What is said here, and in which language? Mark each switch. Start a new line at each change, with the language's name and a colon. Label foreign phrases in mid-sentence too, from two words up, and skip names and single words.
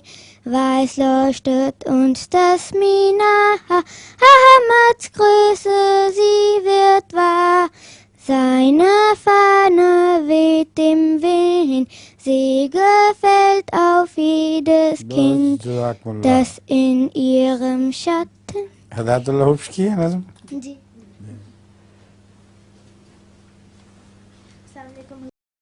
German: Weiß leuchtet uns das Minar, Ahmads Größe, sie wird wahr. Seine Fahne weht im Wind, Segen fällt auf jedes Kind, das in ihrem Schatten.
Urdu: ہدایت اللہ حفظ کی ہے نظم. جی. السلام علیکم.